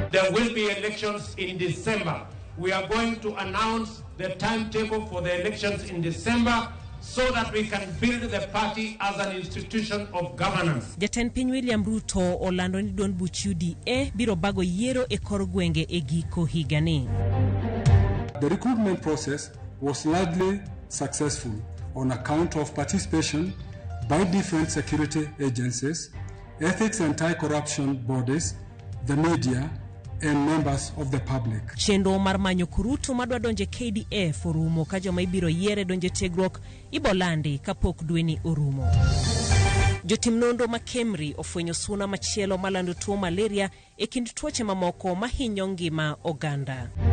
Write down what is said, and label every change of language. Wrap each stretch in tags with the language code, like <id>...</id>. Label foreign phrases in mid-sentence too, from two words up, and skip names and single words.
<en>there will be elections in December. We are going to announce the timetable for the elections in December so that we can build the party as an institution of governance.</en> <luo>Jatend piny William Ruto olando ni duond buch UDA biro bago yiero e kor gwenge e giko higani.</luo> <en>The recruitment process was largely successful on account of participation by different security agencies, ethics and anti-corruption bodies, the media, and members of the public.</en> <luo>Chendo mar manyo kuruto madwa donje KDF orumo ka joma ibiro yiere donje tiegruok ibolandi kapok dweni orumo. Jotim nonro ma Kemri ofwenyo suna machielo malando tuo malaria e kind tuoche mamoko mahinyo ngima oganda.</luo>